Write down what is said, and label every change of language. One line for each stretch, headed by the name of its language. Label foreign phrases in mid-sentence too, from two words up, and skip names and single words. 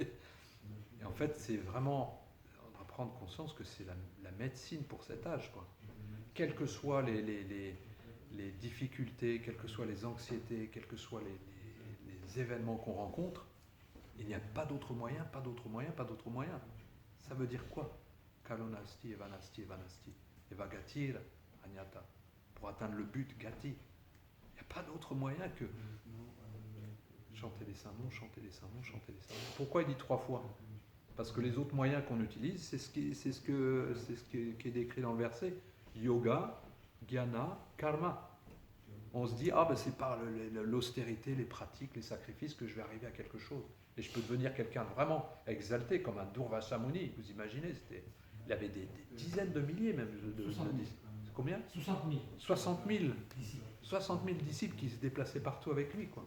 French: Et en fait, c'est vraiment, on doit prendre conscience que c'est la médecine pour cet âge, quoi. Quelles que soient les difficultés, quelles que soient les anxiétés, quels que soient les événements qu'on rencontre, il n'y a pas d'autre moyen. Ça veut dire quoi?
Sanskrit: Kalonasti, evanasti, evagatir, anyata.
French: Pour atteindre le but, gati. Il n'y a pas d'autre moyen que chanter les saints noms. Pourquoi il dit 3 fois? Parce que les autres moyens qu'on utilise, c'est ce qui est décrit dans le verset. Yoga, jnana, karma. On se dit, c'est par l'austérité, les pratiques, les sacrifices que je vais arriver à quelque chose. Et je peux devenir quelqu'un vraiment exalté, comme un Durvasa Muni. Vous imaginez, il avait des dizaines de milliers même. 60 000. Combien? 60 000. 60 000 disciples qui se déplaçaient partout avec lui, quoi.